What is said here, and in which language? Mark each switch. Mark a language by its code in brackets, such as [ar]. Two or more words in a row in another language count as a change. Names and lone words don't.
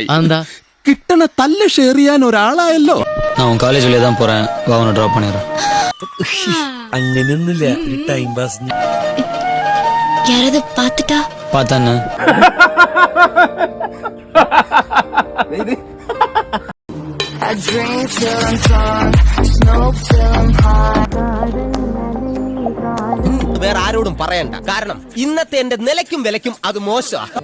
[ml] എന്താ കിട്ടണ തല്ല് ഷെയർ ചെയ്യാൻ ഒരാളായല്ലോ. [ta] நான் காலேஜ்ல தான் போறேன், வா உன்னை டிராப் பண்ணிடுறேன். [ml] അങ്ങനെയൊന്നുമില്ല, [en] time pass. [ta] யாராவது பாத்துட்டா பார்த்தானே [ml] വേറെ ആരോടും പറയണ്ട, കാരണം ഇന്നത്തെ എന്റെ നിലയ്ക്കും വിലയ്ക്കും അത് മോശം.